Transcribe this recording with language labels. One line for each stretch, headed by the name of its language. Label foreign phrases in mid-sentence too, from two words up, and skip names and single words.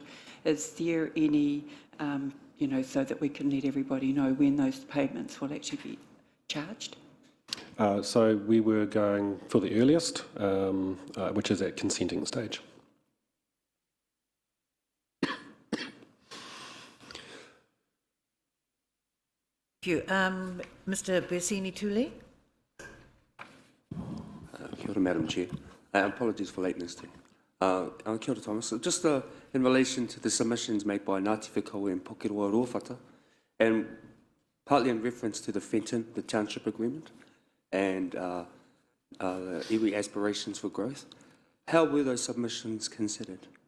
English: Is there any, you know, so that we can let everybody know when those payments will actually be charged? So we were going for the earliest, which is at consenting stage. Thank you. Mr. Bersini Tuli.
Māori: Kia ora,
English: Madam Chair. Apologies for lateness too.
Māori: Kia ora,
English: Thomas. Just in relation to the submissions made by Ngāti Whakaue and Pokeroa Rōwhata, and partly in reference to the Fenton, the township agreement, and the iwi aspirations for growth, how were those submissions considered?